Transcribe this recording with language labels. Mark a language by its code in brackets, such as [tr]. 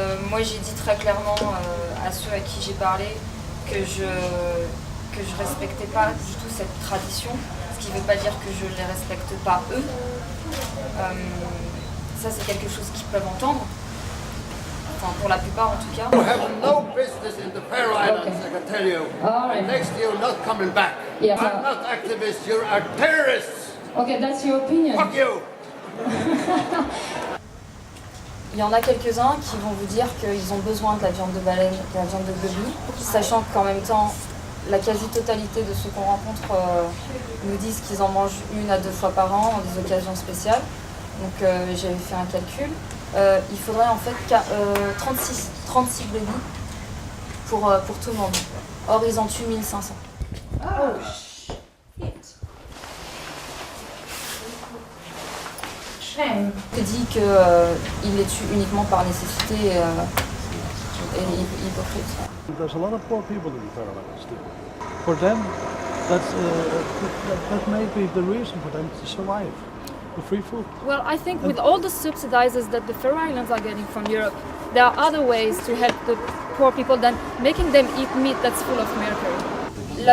[fr] Moi j'ai dit très clairement à ceux à qui j'ai parlé que je respectais pas du tout cette tradition, ce qui veut pas dire que je les respecte pas eux. Ça c'est quelque chose qu'ils peuvent entendre. Enfin, pour la plupart en tout cas. [en] You have no business in the Faroe Islands, I can tell you. Alright. Next you're not coming back. Yeah. I'm not activists, you're a terrorists. Okay, that's your opinion. Fuck you. [fr] Il y en a quelques-uns qui vont vous dire qu'ils ont besoin de la viande de baleine, de la viande de goby, sachant qu'en même temps, la quasi-totalité de ceux qu'on rencontre nous disent qu'ils en mangent 1 à 2 fois par an, en des occasions spéciales. Donc j'avais fait un calcul. Il faudrait en fait 36 brebis pour tout le monde. Or, ils en tuent 1500. [en] Oh shit. Shame. [fr] Il dit qu'ils les tuent uniquement par nécessité et hypocrite. [en] There's a lot of poor people in the Faroe Islands too. For them, that may be the reason for them to survive. The free food. Well, I think with all the subsidizes that the Faroe Islands are getting from Europe, there are other ways to help the poor people than making them eat meat that's full of mercury.